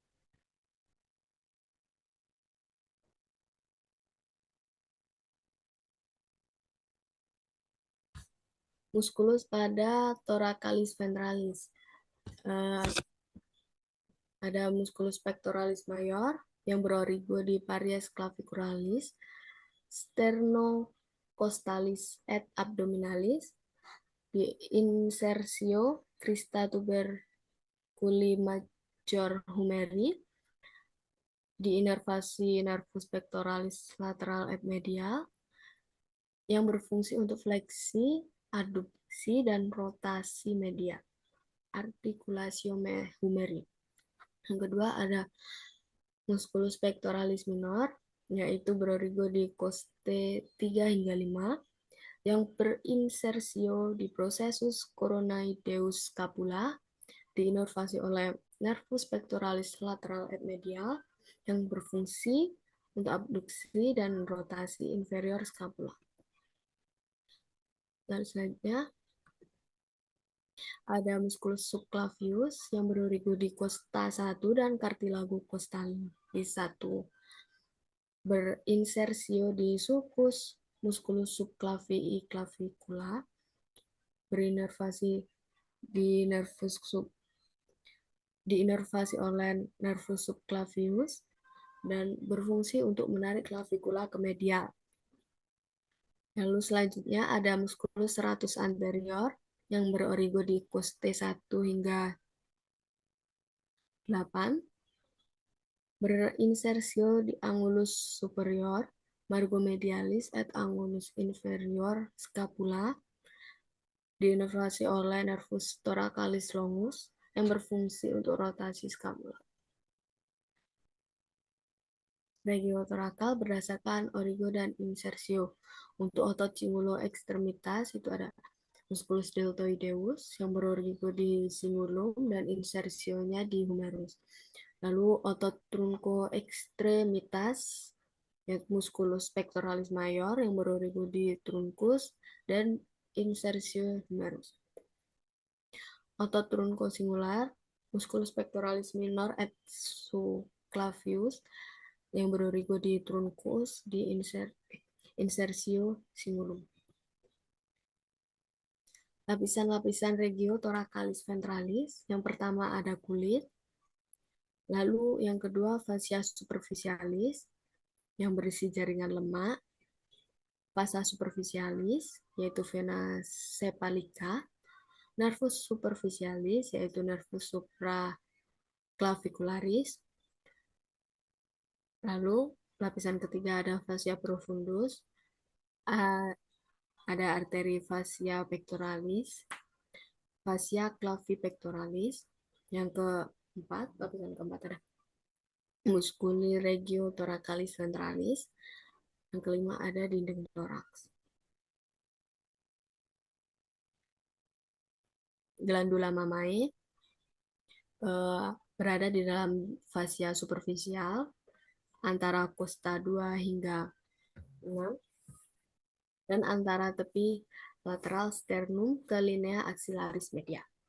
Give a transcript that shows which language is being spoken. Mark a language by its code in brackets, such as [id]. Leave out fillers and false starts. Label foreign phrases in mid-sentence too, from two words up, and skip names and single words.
[id] Musculus pada thoracalis ventralis. Ada musculus pectoralis mayor yang berorigo di paries clavicularis, sternocleidomastoid costalis et abdominalis, di insersio crista tuberculi major humeri, di inervasi nervus pectoralis lateral et medial, yang berfungsi untuk fleksi, adduksi, dan rotasi media, articulatio humeri. Yang kedua ada musculus pectoralis minor, yaitu berorigo di coste 3 hingga 5, yang berinsersio di processus coronoideus scapula, diinervasi oleh nervus pectoralis lateral et medial, yang berfungsi untuk abduksi dan rotasi inferior scapula. Dan selanjutnya ada musculus subclavius yang berorigo di costa 1 dan cartilago costalis 1, berinsersio di sulcus musculus subclavii clavicula, berinervasi di diinervasi oleh nervus subclavius dan berfungsi untuk menarik clavicula ke medial. Lalu selanjutnya ada musculus serratus anterior yang berorigo di coste 1 hingga 8, berinsersio di angulus superior, margo medialis et angulus inferior scapula, diinervasi oleh nervus thoracalis longus yang berfungsi untuk rotasi scapula. Regiotorakal berdasarkan origo dan insersio. Untuk otot cingulum ekstremitas itu ada musculus deltoideus yang berorigo di cingulum dan insersionya di humerus. Lalu otot trunco ekstremitas yaitu musculus pectoralis mayor yang berorigo di truncus dan insersio humerus. Otot trunco singular, musculus pectoralis minor et subclavius yang berorigo di truncus di insersio cingulum. Lapisan-lapisan regio thoracalis ventralis, yang pertama ada kulit, lalu yang kedua fascia superficialis yang berisi jaringan lemak, vasa superficialis yaitu vena cephalica, nervus superficialis yaitu nervus supraclavicularis. Lalu lapisan ketiga ada fascia profundus, ada arteri fascia pectoralis, fascia clavipectoralis. Yang keempat, lapisan keempat ada musculi regio thoracalis ventralis. Yang kelima ada dinding toraks. Glandula mamae berada di dalam fascia superficial antara costa 2 hingga 6 dan antara tepi lateral sternum ke linea axillaris media.